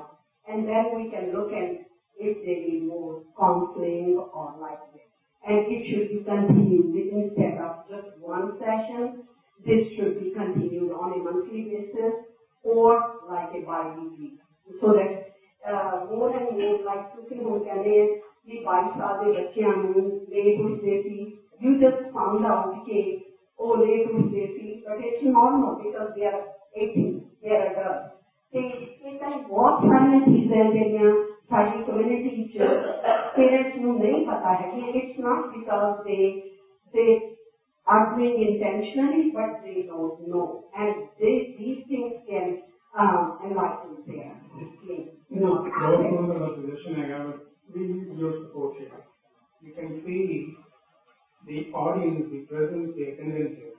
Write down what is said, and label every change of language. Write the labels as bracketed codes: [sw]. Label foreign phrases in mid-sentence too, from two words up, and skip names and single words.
[en] And then we can look at if they need more counseling or like this. And it should be continued instead of just one session. This should be continued on a monthly basis or like a bi-weekly, so that more and more like [pa] ਤੁਸੀਂ ਹੁਣ ਕਹਿੰਦੇ ਕਿ 22 ਸਾਲ ਦੇ ਬੱਚਿਆਂ ਨੂੰ ਲੇਟ ਉੱਠਦੇ ਸੀ, [en] you just found out [pa] ਕਿ ਉਹ ਲੇਟ ਉੱਠਦੇ ਸੀ, [en] but it's normal because they are 18, they are adults. [pa] ਤੇ ਇਹ ਤਾਂ ਬਹੁਤ ਸਾਰੀਆਂ ਚੀਜ਼ਾਂ ਜਿਹੜੀਆਂ ਸਾਡੀ ਕਮਿਊਨਿਟੀ 'ਚ ਪੇਰੈਂਟਸ ਨੂੰ ਨਹੀਂ ਪਤਾ ਹੈ ਕਿ [en] it's not because they are doing intentionally, but they don't know, and these things can enlighten parents. We need your support here. You can see the audience, the presence, the attendance here.